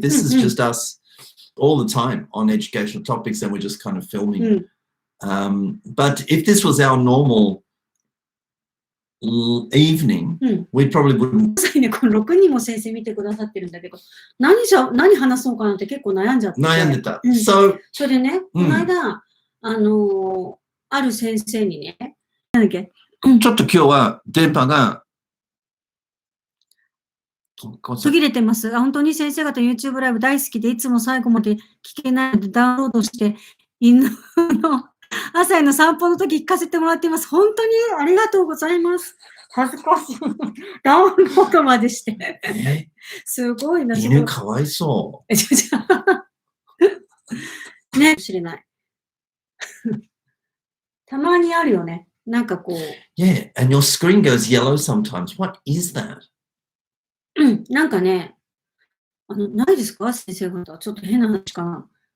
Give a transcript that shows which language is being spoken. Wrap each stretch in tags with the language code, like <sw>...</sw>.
<en>This is just us all the time on educational topics, and we're just kind of filming. But if this was our normal evening, we probably wouldn't.</en> <ja>この6人も先生見てくださってるんだけど、何話そうかなって結構悩んじゃって。悩んでた。それでね、この間、ある先生にね、なんだっけ？ちょっと今日は電波が途切れてます。本当に先生方 YouTube ライブ大好きでいつも最後まで聞けないのでダウンロードして犬の朝への散歩の時聞かせてもらっています。本当にありがとうございます。恥ずかしい。ダウンロードまでして。すごいな。犬かわいそう。ね、知れない。たまにあるよね。なんかこう。</ja> <en>Yeah, and your screen goes yellow sometimes. What is that?</en> <ja>なんかね、ないですか先生方。ちょっと変な話かな。</ja>